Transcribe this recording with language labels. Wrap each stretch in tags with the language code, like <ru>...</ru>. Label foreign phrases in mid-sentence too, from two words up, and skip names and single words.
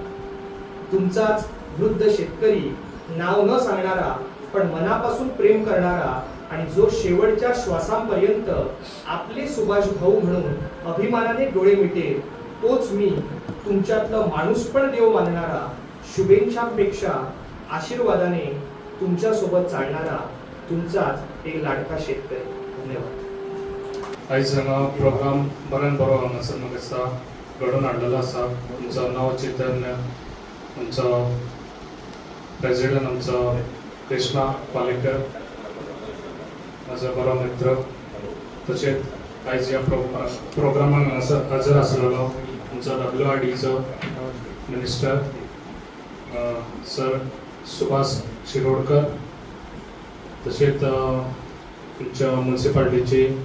<mr>तुमचाच वृद्ध शेतकरी, नाव न सांगणारा पण मनापासून प्रेम करणारा आणि जो शेवटच्या श्वासांपर्यंत आपले सुभाष भाऊ म्हणून अभिमानाने डोळे मिटेल, तोच मी तुमच्यातलं माणूस पण देव मानणारा, शुभेच्छांपेक्षा आशीर्वादाने तुमच्या सोबत चालणारा तुमचाच एक लाडका शेतकरी. धन्यवाद.</mr> <kok>आयज हांगा प्रोग्राम बऱ्यान बरो हांगासर म्हाका दिसता घडोवन हाडलेलो आसा. तुमचो नव चैतन्य, आमचो प्रेसिडेंट आमचो कृष्णा पालेकर, म्हजो बरो मित्र. तशेंच आयज ह्या प्रोग्रामाक हांगासर हजर आसलेलो आमचो WRDचो मिनिस्टर सर सुभाष शिरोडकर, तशेंच तुमच्या म्युनिसिपालिटीचे</kok>